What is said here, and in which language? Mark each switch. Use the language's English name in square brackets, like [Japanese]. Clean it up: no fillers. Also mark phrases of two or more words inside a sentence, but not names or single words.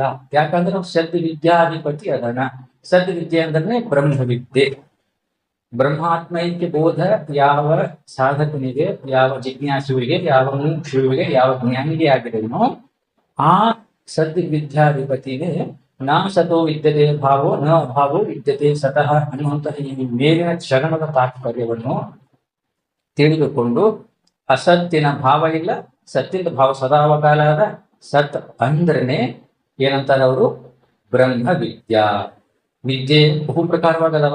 [Kannada] ಯಾಕಂದ್ರೆ ನಾವು ಸದ್ವಿದ್ಯಾಧಿಪತಿ ಅದನ. ಸದ್ವಿದ್ಯೆ ಅಂದ್ರೆ ಬ್ರಹ್ಮವಿದ್ಯೆ. ಬ್ರಹ್ಮಾತ್ಮೈಕ್ಯ ಬೋಧ ಯಾವ ಸಾಧಕನಿಗೆ, ಯಾವ ಜಿಜ್ಞಾಸುವಿಗೆ, ಯಾವ ಮುಮುಕ್ಷುವಿಗೆ, ಯಾವ ಜ್ಞಾನಿಗೆ ಆಗಿದೆಯೋ ಆ ಸದ್ವಿದ್ಯಾಧಿಪತಿಗೆ [Sanskrit] ನಾ ಸತೋ ವಿದ್ಯತೆ ಭಾವೋ ನ ಭಾವೋ ವಿದ್ಯತೆ ಸತಃ [Kannada] ಅನ್ನುವಂತಹ ಈ ಮೇಲಿನ ಚರಣದ ತಾತ್ಪರ್ಯವನ್ನು ತಿಳಿದುಕೊಂಡು, ಅಸತ್ತಿನ ಭಾವ ಇಲ್ಲ, ಸತ್ತಿನ ಭಾವ ಸದಾವಕಾಲ ಅದ. ಸತ್ ಅಂದ್ರನೆ ಏನಂತಾರೆ ಅವರು? ಬ್ರಹ್ಮ ವಿದ್ಯಾ. ವಿದ್ಯೆ ಬಹು ಪ್ರಕಾರವಾಗದವ.